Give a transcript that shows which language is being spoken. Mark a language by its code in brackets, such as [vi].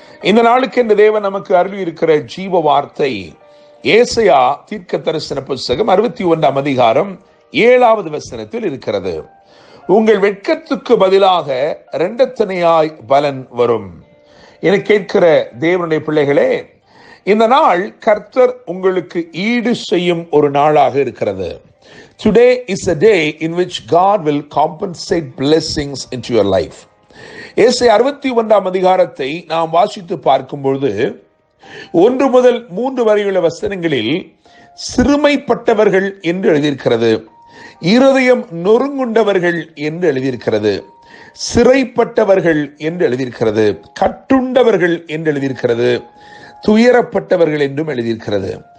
[ta] இந்த நாளுக்கு இந்த தேவன் நமக்கு அருளி இருக்கிற ஜீவ வார்த்தை ஏசாயா தீர்க்க தரிசன புஸ்தகம் 61 அதிகாரம் 7வது வசனத்தில் இருக்கிறது. உங்கள் வெட்கத்துக்கு பதிலாக இரண்டத்தனையாய் பலன் வரும். என கேட்கிற தேவனுடைய பிள்ளைகளே, இந்த நாள் கர்த்தர் உங்களுக்கு ஈடு செய்யும் ஒரு நாளாக இருக்கிறது. [en] Today is a day in which God will compensate blessings into your life. [ta] ஏசாயா 61 அதிகாரத்தை நாம் வாசித்து பார்க்கும் பொழுது 1 முதல் 3 வரையுள்ள வசனங்களில் சிறுமைப்பட்டவர்கள் என்று எழுதியிருக்கிறது, இருதயம் நொறுங்குண்டவர்கள் என்று எழுதியிருக்கிறது, சிறைப்பட்டவர்கள் என்று எழுதியிருக்கிறது, கட்டுண்டவர்கள் என்று எழுதியிருக்கிறது, துயரப்பட்டவர்கள் என்றும் எழுதியிருக்கிறது.